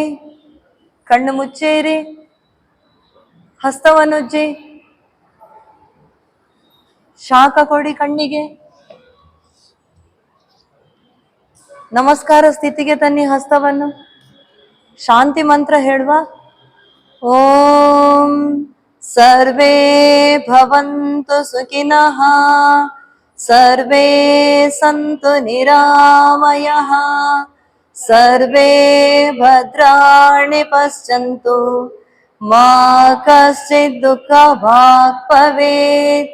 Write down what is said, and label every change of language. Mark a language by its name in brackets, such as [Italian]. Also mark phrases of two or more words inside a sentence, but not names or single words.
[Kannada] ಕಣ್ಣು ಮುಚ್ಚೇರಿ, ಹಸ್ತವನ್ನುಜ್ಜಿ, ಶಾಖ ಕೊಡಿ ಕಣ್ಣಿಗೆ. ನಮಸ್ಕಾರ ಸ್ಥಿತಿಗೆ ತನ್ನಿ ಹಸ್ತವನ್ನು. ಶಾಂತಿ ಮಂತ್ರ ಹೇಳುವ. [Sanskrit] ಓಂ ಸರ್ವೇ ಭವಂತು ಸುಖಿನಃ, ಸರ್ವೇ ಸಂತು ನಿರಾಮಯಃ, ಸರ್ವೇ ಭದ್ರಾಣಿ ಪಶ್ಯಂತು, ಮಾ ಕಶ್ಚಿತ್ ದುಃಖಭಾಗ್ ಭವೇತ್.